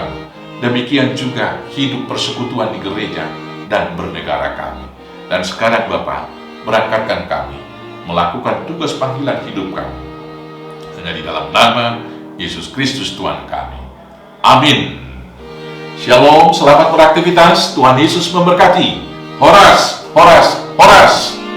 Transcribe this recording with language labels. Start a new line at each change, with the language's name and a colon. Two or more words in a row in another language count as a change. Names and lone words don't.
Indonesian: Demikian juga hidup persekutuan di gereja dan bernegara kami. Dan sekarang Bapa, berangkatkan kami melakukan tugas panggilan hidup kami. Hanya di dalam nama Yesus Kristus Tuhan kami. Amin. Shalom, selamat beraktivitas. Tuhan Yesus memberkati.
Batak Toba: Horas, horas, horas.